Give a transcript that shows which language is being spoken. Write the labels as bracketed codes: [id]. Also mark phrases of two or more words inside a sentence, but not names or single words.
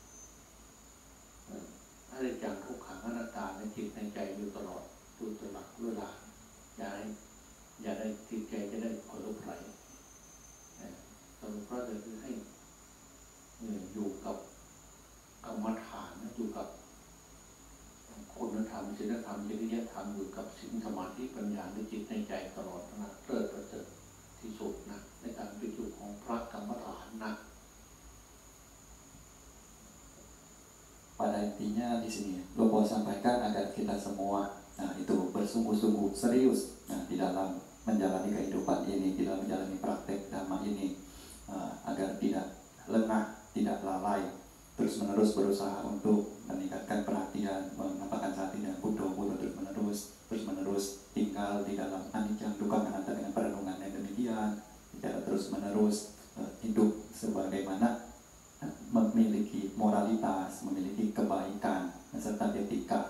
[th] อนิจจังทุกขังอนัตตาในจิตในใจอยู่ตลอดเวลาอย่าได้จิตใจจะได้ผลไหลสรุปแล้วคือให้อยู่กับกรรมฐานอยู่กับคุณธรรมศีลธรรมจริยธรรมอยู่กับศีลสมาธิปัญญาในจิตในใจตลอดนะเลิศประเสริฐที่สุดนะในการเป็นอยู่ของพระกรรมฐานนะ [id] Pada intinya di sini Lopo sampaikan agar kita semua itu bersungguh-sungguh serius di dalam menjalani kehidupan ini, di dalam menjalani praktek dhamma ini, agar tidak lengah, tidak lalai, terus-menerus berusaha untuk meningkatkan perhatian, menampakkan hati dengan Buddha terus-menerus tinggal di dalam [pi] anicca dukkha anatta [id] dengan perenungan yang demikian, secara terus-menerus hidup sebagaimana memiliki moralitas, memiliki kebaikan, serta etika.